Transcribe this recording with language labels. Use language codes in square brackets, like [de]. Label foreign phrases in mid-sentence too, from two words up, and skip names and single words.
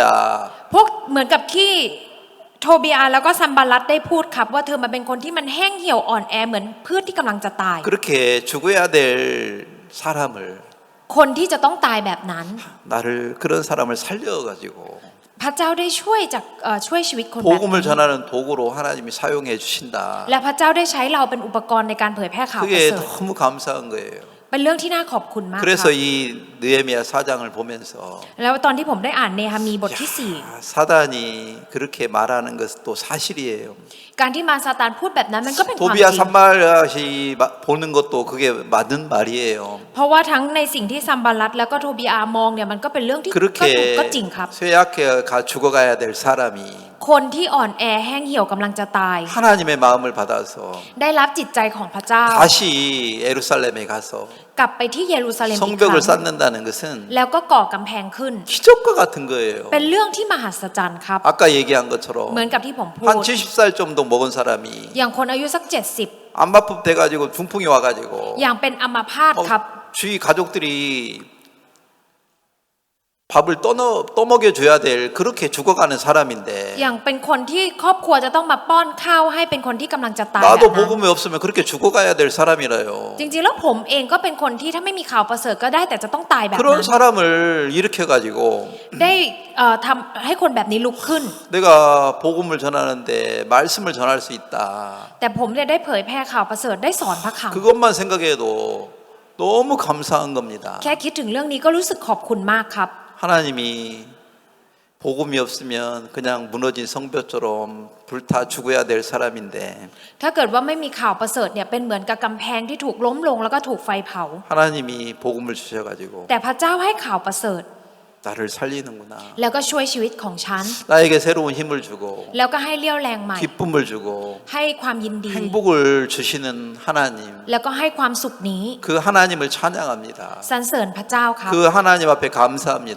[th] พวกเหมือนกับที่โทบีอาแล้วก็ซัมบารัตได้พูดครับว่าเธอมาเป็นคนที่มันแห้งเหี่ยวอ่อนแอเหมือนพืชที่กำลังจะตาย [ko] 그렇게 죽어야 될 사람을 [th] คนที่จะต้องตายแบบนั้น [ko] 나를 그런 사람을 살려가지고 [th] พระเจ้าได้ช่วยชีวิตคนแบบ [ko] 복음을 [th] นี้ [ko] 전하는 도구로 하나님이 사용해 주신다. [th] และพระเจ้าได้ใช้เราเป็นอุปกรณ์ในการเผยแพร่ข่าวประ [ko] 그게 [th] เสริฐ [ko] 너무 감사한 거예요. [th] เป็นเรื่องที่น่าขอบคุณมากค [ko] 그래서 [th] รับ [ko] 이 느헤미야 4장을 보면서 [th] แล้วตอนที่ผมได้อ่านเนหะมีบทที่ [ko] 사단이 그렇게 말하는 것도 사실이에요. [th] 4 การที่มารซาตานพูดแบบนั้นมันก็เป็นความจ [ko] 도비야 [th] ริง [ko] 산발라시 보는 것도 그게 맞는 말이에요. [th] เพราะว่าทั้งในสิ่งที่ซัมบารัตแล้วก็โทบีอามองเนี่ยมันก็เป็นเรื่องที่ก็ถูก [ko] 그렇게 [th] ก็จริงครับ [ko] 쇠약해 죽어가야 될 사람이 [th] คนที่อ่อนแอแห้งเหี่ยวกำลังจะตาย [ko] 하나님의 마음을 받아서 [th] ได้รับจิตใจของพระเจ้า [ko] 다시 예루살렘에 가서 [th] กลับไปที่เยรูซาเล็มอีกครั้ [ko] 성벽을 [th] ง [ko] 쌓는다는 것은 [th] แล้วก็ก่อกำแพงขึ้น [ko] 기적과 같은 거예요. [th] เป็นเรื่องที่มหัศจรรย์ครับ [ko] 아까 얘기한 [th] เหมือน [ko] 것처럼 [th] กับที่ผมพูด [ko] 한 70살 정도 먹은 사람이 [th] อย่างคนอายุสัก [ko] 안마품 돼가지고 중풍이 와가지고 [th] 70 อย่างเป็นอัมพาตครับ [ko] 주위 가족들이 밥을 떠먹여줘야 될 그렇게 죽어가는 사람인데 [th] อย่างเป็นคนที่ครอบครัวจะต้องมาป้อนข้าวให้เป็นคนที่กำลังจะตายแบบ [ko] 나도 [th] นั้น [ko] 복음이 없으면 그렇게 죽어가야 될 사람이라요. [th] จริงๆแล้วผมเองก็เป็นคนที่ถ้าไม่มีข่าวประเสริฐก็ได้แต่จะต้องตายแบบ [ko] 그런 [th] นั้น [ko] 사람을 일으켜가지고 [th] ได้ทำให้คนแบบนี้ลุกขึ้น [ko] 내가 복음을 전하는데 말씀을 전할 수 있다. [th] แต่ผมเนี่ยได้เผยแพร่ข่าวประเสริฐได้สอนพระค [ko] 그것만 생각해도 너무 감사한 겁니다. [th] ำแค่คิดถึงเรื่องนี้ก็รู้สึกขอบคุณมากครับ [ko] 하나님이 복음이 없으면 그냥 무너진 성벽처럼 불타 죽어야 될 사람인데 [th] ถ้าเกิดว่าไม่มีข่าวประเสริฐเนี่ยเป็นเหมือนกับกำแพงที่ถูกล้มลงแล้วก็ถูกไฟเผา [ko] 하나님이 복음을 주셔가지고 [th] แต่พระเจ้าให้ข่าวประเสริฐ [ko] 나를 살리는구나. [th] แล้วก็ช่วยชีวิตของฉัน [ko] 나에게 새로운 힘을 주고 [th] แล้วก็ให้เลี้ยวแรงใหม่ [ko] 기쁨을 주고 [th] ให้ความยินดี [ko] 행복을 주시는 하나님. [th] แล้วก็ให้ความสุขนี้ [ko] 그 하나님을 찬양합니다. [th] สรรเสริญพระเจ้าครับ [ko] 그 하나님 앞에 감사합니다.